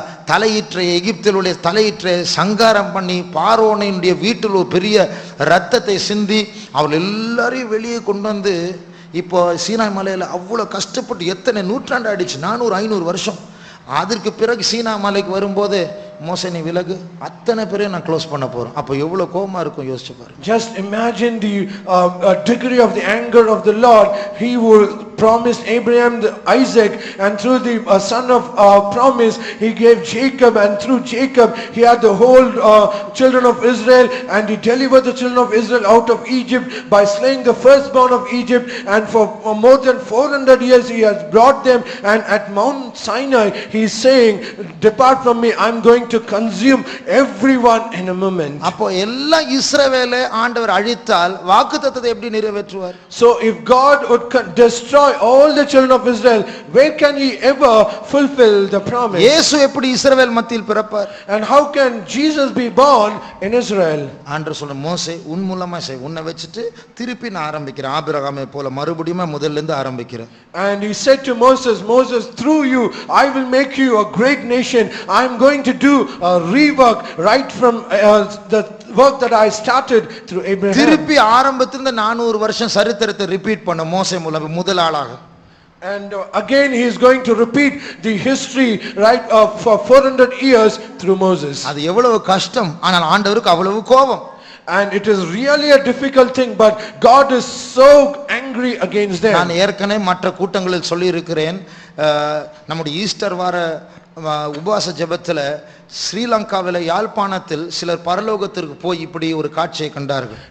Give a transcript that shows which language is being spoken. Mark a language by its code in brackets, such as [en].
[ta] தலையீற்றை எகிப்திலுடைய தலையீற்றை சங்காரம் பண்ணி பார்வோனுடைய வீட்டில் ஒரு பெரிய இரத்தத்தை சிந்தி அவர்கள் எல்லாரையும் வெளியே கொண்டு வந்து, இப்போ சீனாய் மலையில் அவ்வளோ கஷ்டப்பட்டு எத்தனை நூற்றாண்டு ஆயிடுச்சு, 400-500 வருஷம். அதற்கு பிறகு சீனா மலைக்கு வரும்போது மோசே நீ விலகு, அத்தனை பேரையும் நான் க்ளோஸ் பண்ண போறோம். அப்போ எவ்வளவு கோபமா இருக்கும் யோசிச்சு பாருங்க. [en] Just imagine the degree of the anger of the Lord. He would promised Abraham Isaac, and through the son of promise he gave Jacob, and through Jacob he had the whole children of Israel, and he delivered the children of Israel out of Egypt by slaying the firstborn of Egypt, and for more than 400 years he has brought them, and at Mount Sinai he is saying, depart from me, I am going to consume everyone in a moment. [ta] அப்போ எல்லா இஸ்ரவேலை ஆண்டவர் அழித்தால் வாக்குத்தத்தத்தை எப்படி நிறைவேற்றுவார்? [en] So if God would destroy all the children of Israel, where can he ever fulfill the promise? [ta] இயேசு எப்படி இஸ்ரவேல் மத்தியில் பிறப்பார்? [en] And how can Jesus be born in Israel? [ta] ஆண்டவர் சொல்ற, மோசே உன் மூலமா செய், உன்னை வச்சிட்டு திருப்பி நான் ஆரம்பிக்கிறேன், ஆபிரகாமை போல மறுபடியும் முதல்ல இருந்து ஆரம்பிக்கிறேன். [en] And he said to Moses, Moses, through you I will make you a great nation. I am going to do a rework right from the work that I started through Abraham. [ta] திருப்பி ஆரம்பத்திலிருந்து 400 வருஷம் சரித்திரத்தை repeat பண்ண மோசே மூலம் முதல் ஆளாக. [en] And again he is going to repeat the history right for 400 years through Moses. [ta] அது எவ்வளவு கஷ்டம், ஆனால் ஆண்டவருக்கு அவ்வளவு கோபம். [en] And it is really a difficult thing, but God is so angry against them. [ta] நான் ஏற்கனவே மற்ற கூட்டங்களில் சொல்லி இருக்கிறேன், நம்முடைய ஈஸ்டர் வார உபவாச ஜெபத்துல ஸ்ரீலங்காவில யாழ்ப்பாணத்தில் சிலர் பரலோகத்திற்கு போய் இப்படி ஒரு காட்சியை கண்டார்கள்.